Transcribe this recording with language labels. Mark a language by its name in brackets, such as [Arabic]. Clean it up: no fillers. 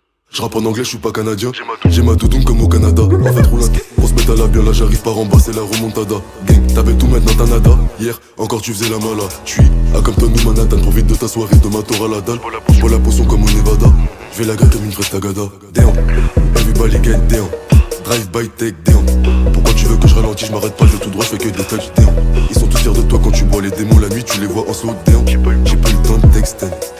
[French] Je rappe en anglais, je suis pas canadien. J'ai ma doudoune comme au Canada. En fait, roule on se met à la bien, là j'arrive par en bas, c'est la remontada. Gang, t'avais tout maintenant t'as nada. Hier, encore tu faisais la mala. J'suis à Compton ou Manhattan, profite de ta soirée, de ma tour à la dalle. J'bois la potion comme au Nevada. J'vais la gueule comme une fraise tagada. [English] Damn, everybody get down. Drive by take down. [French] Pourquoi tu veux que je ralentis, je m'arrête pas, je vais tout droit, je fais que des touchdowns. Ils sont tous fiers de toi quand tu bois les démons, la nuit tu les vois en [English] slow down. [French] J'ai pas eu le temps de t'extend.